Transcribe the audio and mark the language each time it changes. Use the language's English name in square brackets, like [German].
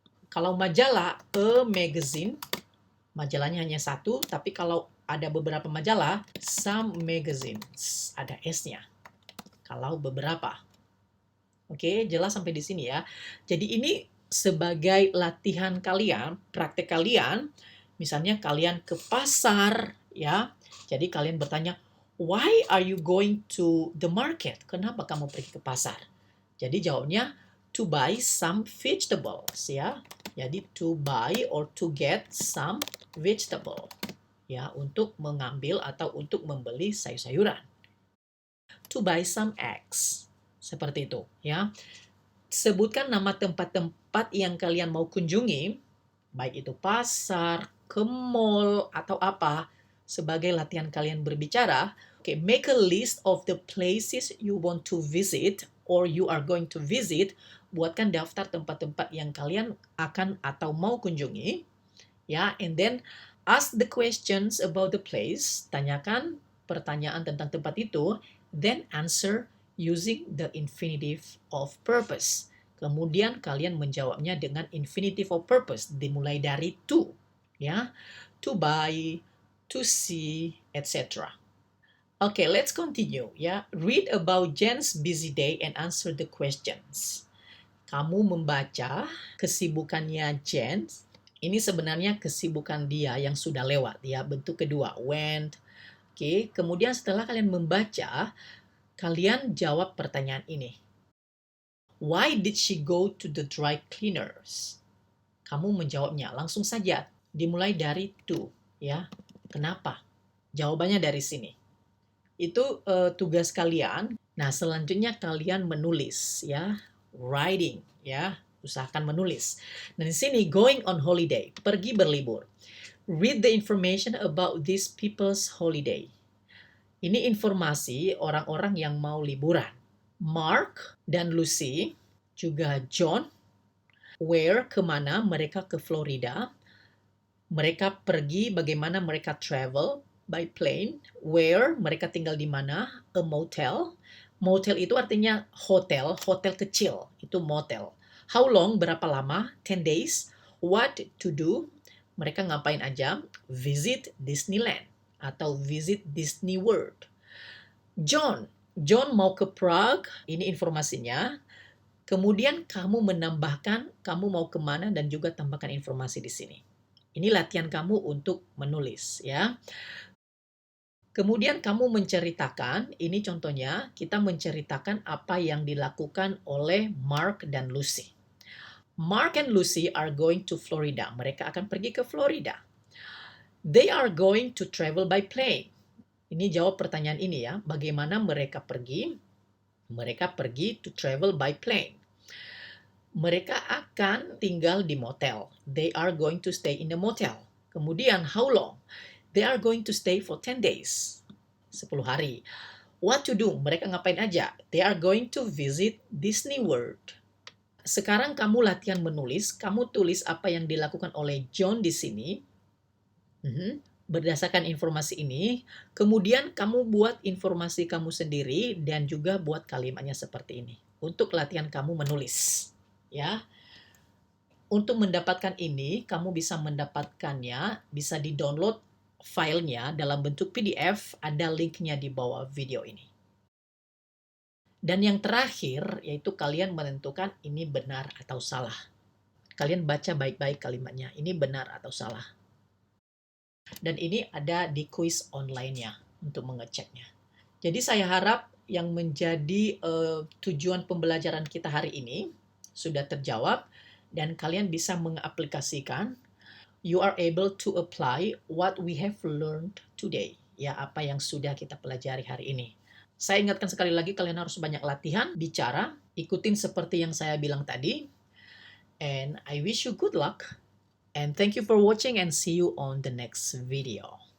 [Indonesian] Kalau majalah [English] a magazine, [Indonesian] majalahnya hanya satu, tapi kalau ada beberapa majalah, [English] some magazines, [Indonesian] ada S-nya. Kalau beberapa. Oke, jelas sampai di sini ya. Jadi ini sebagai latihan kalian, praktek kalian, misalnya kalian ke pasar, ya. Jadi kalian bertanya, [English] why are you going to the market? [Indonesian] Kenapa kamu pergi ke pasar? Jadi jawabnya, [English] to buy some vegetables, ya. Jadi to buy or to get some vegetable. [Indonesian] Ya, untuk mengambil atau untuk membeli sayur-sayuran. [English] To buy some eggs. [Indonesian] Seperti itu, ya. Sebutkan nama tempat-tempat yang kalian mau kunjungi, baik itu pasar, ke mall, atau apa, sebagai latihan kalian berbicara. [English] Okay, make a list of the places you want to visit or you are going to visit. [Indonesian] Buatkan daftar tempat-tempat yang kalian akan atau mau kunjungi, ya. [English] And then ask the questions about the place. [Indonesian] Tanyakan pertanyaan tentang tempat itu, [English] then answer using the infinitive of purpose. [Indonesian] Kemudian kalian menjawabnya dengan infinitive of purpose, dimulai dari to, ya. [English] To buy, to see, etc. Okay, let's continue, ya. Read about Jen's busy day and answer the questions. [Indonesian] Kamu membaca kesibukannya Jen. Ini sebenarnya kesibukan dia yang sudah lewat, ya, bentuk kedua, went. Oke, kemudian setelah kalian membaca, kalian jawab pertanyaan ini. Why did she go to the dry cleaners? Kamu menjawabnya langsung saja, dimulai dari to, ya. Kenapa? Jawabannya dari sini. Itu tugas kalian. Nah, selanjutnya kalian menulis, ya, writing, ya. Usahakan menulis. Dan di sini [English] going on holiday, [Indonesian] pergi berlibur. [English] Read the information about these people's holiday. [Indonesian] Ini informasi orang-orang yang mau liburan. Mark dan Lucy, juga John, where, kemana, mereka ke Florida. Mereka pergi, bagaimana mereka [English] travel by plane. [Indonesian] Where, mereka tinggal di mana, a motel. Motel itu artinya hotel, hotel kecil, itu motel. [English] How long, [Indonesian] berapa lama, [English] 10 days. What to do, [Indonesian] mereka ngapain aja. [English] Visit Disneyland atau visit Disney World. [Indonesian] John mau ke Prague, ini informasinya. Kemudian kamu menambahkan kamu mau kemana dan juga tambahkan informasi di sini. Ini latihan kamu untuk menulis ya. Kemudian kamu menceritakan, ini contohnya kita menceritakan apa yang dilakukan oleh Mark dan Lucy. [English] Mark and Lucy are going to Florida. [Indonesian] Mereka akan pergi ke Florida. [English] They are going to travel by plane. [Indonesian] Ini jawab pertanyaan ini ya. Bagaimana mereka pergi? Mereka pergi [English] to travel by plane. [Indonesian] Mereka akan tinggal di motel. [English] They are going to stay in the motel. Kemudian, how long? They are going to stay for 10 days. [Indonesian] 10 hari. [English] What to do? [Indonesian] Mereka ngapain aja? [English] They are going to visit Disney World. [Indonesian] Sekarang kamu latihan menulis. Kamu tulis apa yang dilakukan oleh John di sini. Berdasarkan informasi ini, kemudian kamu buat informasi kamu sendiri dan juga buat kalimatnya seperti ini. Untuk latihan kamu menulis. Ya. Untuk mendapatkan ini, kamu bisa mendapatkannya, bisa di-download filenya dalam bentuk PDF, ada linknya di bawah video ini. Dan yang terakhir, yaitu kalian menentukan ini benar atau salah. Kalian baca baik-baik kalimatnya, ini benar atau salah. Dan ini ada di quiz online-nya untuk mengeceknya. Jadi saya harap yang menjadi tujuan pembelajaran kita hari ini sudah terjawab dan kalian bisa mengaplikasikan. [English] You are able to apply what we have learned today. [Indonesian] Ya, apa yang sudah kita pelajari hari ini. Saya ingatkan sekali lagi, kalian harus banyak latihan, bicara, ikutin seperti yang saya bilang tadi. [English] And I wish you good luck. And thank you for watching and see you on the next video.